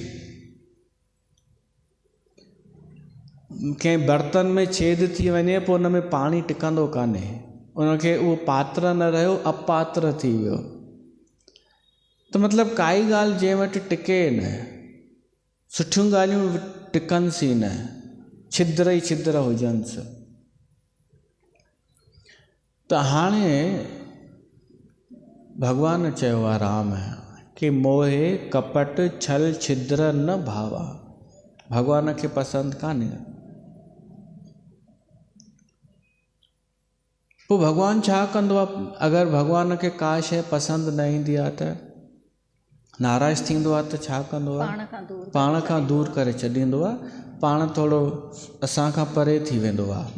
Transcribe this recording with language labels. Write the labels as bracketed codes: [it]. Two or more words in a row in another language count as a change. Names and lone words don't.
[sd] कंहिं बर्तन में छेद थी वञे पोइ उन में पाणी टिकंदो कान्हे, उनखे उहो पात्र न रहियो, अपात्र थी वियो। त मतिलबु काई ॻाल्हि जंहिं वटि टिके न, सुठियूं ॻाल्हियूं टिकनिसि ई न, छिद्र ई छिद्र हुजनिसि। त हाणे भॻवानु चयो आहे राम कि [awa] मोहे कपट छल छिद्र न भावा। [sd] भॻवान खे पसंदि कान्हे। पोइ भॻवानु छा कंदो आहे? अगरि भॻवान खे का शइ पसंदि न ईंदी आहे त नाराज़ थींदो आहे, त छा कंदो आहे? पाण खां दूर करे छॾींदो आहे, पाण थोरो असांखां परे थी वेंदो आहे।